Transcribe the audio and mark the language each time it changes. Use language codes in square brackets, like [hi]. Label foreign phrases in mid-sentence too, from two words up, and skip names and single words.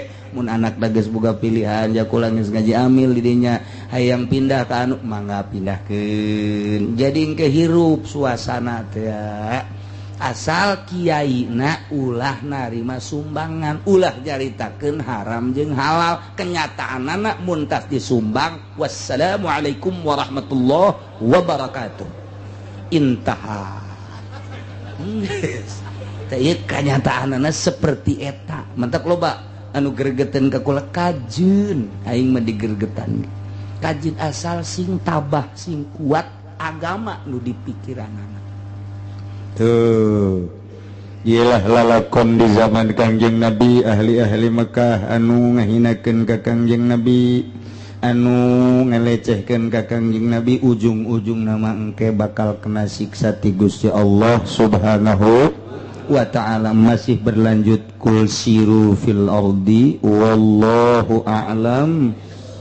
[su] mun anak da geus boga pilihan jakula geus ngaji amil di dinya hayang pindah ka anu mangga pindahkeun jadi engke hirup suasana teh asal kiaina ulah narima sumbangan ulah jaritakeun haram jeung halal kenyataanna mun tas disumbang [ar] والسلام عليكم ورحمة الله وبركاته [su] intaha teh kanyataanna seperti eta mantap loba anu gregetan ka kula kajeun aing mah digergetan kajeun asal sing tabah sing kuat agama nu di pikiranana tuh iyalah lalakon di zaman Kangjeng Nabi ahli-ahli Mekah anu ngahinakeun ka Kangjeng Nabi anu ngelecehkeun ka Kangjeng Nabi ujung-ujung nama engke bakal kena siksa ti Gusti Allah [ar] سبحانه وتعالى [id] masih berlanjut [ar] قل سيروا في الأرض والله أعلم